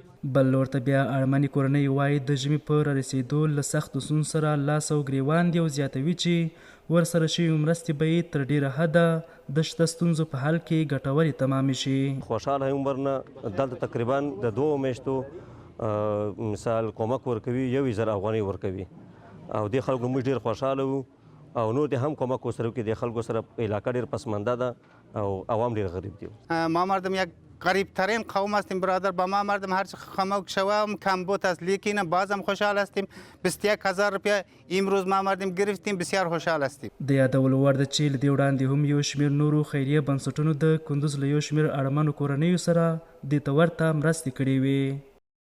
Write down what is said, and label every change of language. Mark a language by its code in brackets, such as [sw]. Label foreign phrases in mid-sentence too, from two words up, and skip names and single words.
[ps] بل لور ته بیا اړمنې کورنۍ وایي د ژمي په رارسېدو له سختو ستونزو سره لاس او ګریوان دي او زیاتوي چې ورسره شوي مرستې به یې تر ډېره حده د شته ستونزو په حل کې ګټورې تمامې شي. خوشحاله یم ورنه دلته تقریبا د 2 میاشتو مثال کومک ورکوي 1000 افغانۍ ورکوي او د خلکو موږ ډېر خوشحاله وو او نور دې هم کومک وسره وکړي. د خلکو سره علاقه ډېر پسمانده ده او عوام ډېر غریب دي. [fa] ما مردم یک قریب ترین قوم هستیم برادر. با ما مردم هر چه خمک شوم کم بود است لیکن بازم خوشحال هستیم. 21000 روپیه امروز ما مردم گرفتیم بسیار خوشحال هستیم. [ps] د یادولو وړ ده چې له دې وړاندې هم یو شمېر نورو خیریه بنسټونو د کندوز له یو شمېر اړمنو کورنیو سره دې ته ورته مرستې کړې وې.